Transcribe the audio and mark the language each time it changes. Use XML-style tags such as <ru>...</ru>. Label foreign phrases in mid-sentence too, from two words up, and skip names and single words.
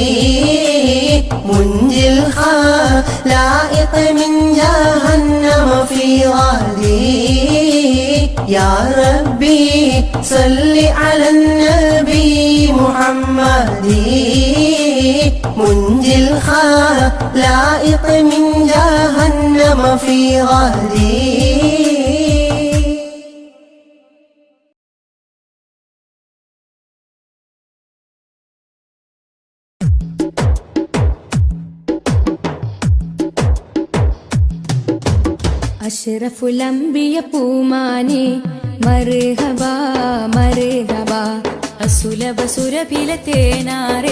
<ar>منجي الخلائق من جهنم في غدي يا ربي صل على النبي محمد منجي الخلائق من جهنم في غدي أشرف الأنبياء</ar> <ml>പൂമാനെ</ml> <ar>مرحبا مرحبا</ar> <ml>അസുലഭ സുരഭില തേനാരെ</ml>